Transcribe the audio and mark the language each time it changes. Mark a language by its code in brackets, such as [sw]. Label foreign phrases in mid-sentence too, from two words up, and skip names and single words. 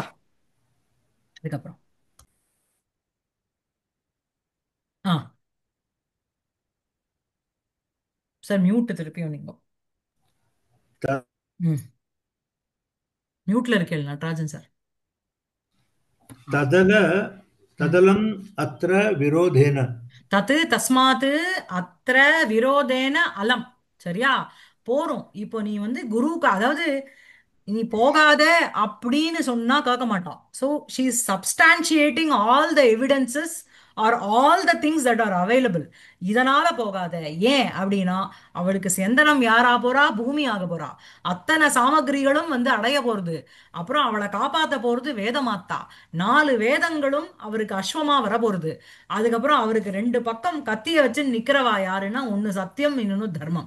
[ta] அதுக்கப்புறம் ஆ சார் மியூட் திருப்பியும் நீங்க. ம். மியூட்ல இருக்கேன் நடராஜன் சார். ஆ. [sa] तदल ம். तदलम् अत्र विरोधेन तत् तस्मात् अत्र विरोधेन अलम्. [ta] சரியா? போறோம். இப்போ நீ வந்து குருவுக்கு அதாவது நீ போகாத அப்படின்னு சொன்னா கேட்க மாட்டான். [en] So she is substantiating all the evidences or all the things that are available. [ta] இதனால போகாத. ஏன் அப்படின்னா அவளுக்கு செந்தனம் யாரா போறா, பூமி ஆக போறா. அத்தனை சாமகிரிகளும் வந்து அடைய போறது. அப்புறம் அவளை காப்பாத்த போறது வேதமாத்தா. 4 வேதங்களும் அவருக்கு அஸ்வமா வர போறது. அதுக்கப்புறம் அவருக்கு 2 பக்கம் கத்திய வச்சு நிக்கிறவா யாருன்னா ஒன்னு சத்தியம் இன்னொன்னு தர்மம்.